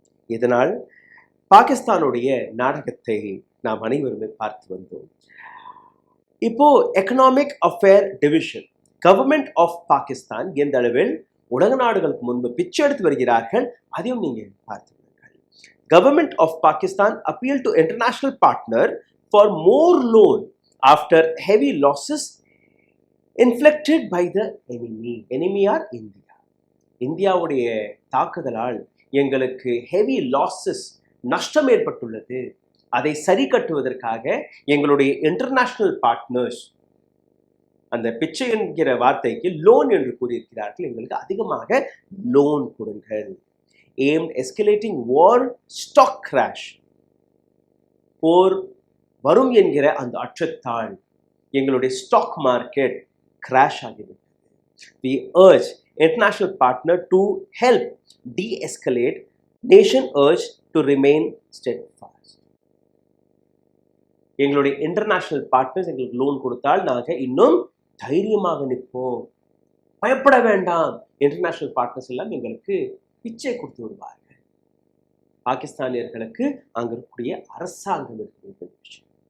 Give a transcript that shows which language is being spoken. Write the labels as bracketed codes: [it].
[ta] இதனால் பாகிஸ்தானுடைய நாடகத்தை நாம் அனைவருமே பார்த்து வந்தோம். இப்போ economic affair division government of Pakistan எந்த அளவில் உலக நாடுகளுக்கு முன்பு பிச்சை எடுத்து வருகிறார்கள் அதையும் நீங்க பார்த்து. [en] Government of Pakistan appealed to international partner for more loan after heavy losses inflicted by the enemy. Enemy are India. [ta] இந்தியாவுடைய தாக்குதலால் எங்களுக்கு ஹெவி லாசஸ் நஷ்டம் ஏற்பட்டுள்ளது. அதை சரி கட்டுவதற்காக எங்களுடைய இன்டர்நேஷனல் பார்ட்னர்ஸ் அந்த பிச்சை என்கிற வார்த்தைக்கு லோன் என்று கூறியிருக்கிறார்கள். எங்களுக்கு அதிகமாக லோன் கொடுங்கள். [en] aimed escalating war stock crash. [ta] போர் வரும் என்கிற அந்த அச்சத்தால் எங்களுடைய ஸ்டாக் மார்க்கெட் கிராஷ் ஆகிவிட்டது. [en] We urge international partner to help de-escalate. Nation urged to remain steadfast. [ta] எங்களுடைய இன்டர்நேஷனல் பார்ட்னர்ஸ் எங்களுக்கு லோன் கொடுத்தால் நாங்கள் இன்னும் தைரியமாக நிற்போம், பயப்பட வேண்டாம். இன்டர்நேஷனல் பார்ட்னர்ஸ் எல்லாம் எங்களுக்கு பிச்சை கொடுத்து விடுவார்கள். பாகிஸ்தானியர்களுக்கு அங்க இருக்கக்கூடிய அரசாங்கம் இருக்கிற விஷயம்.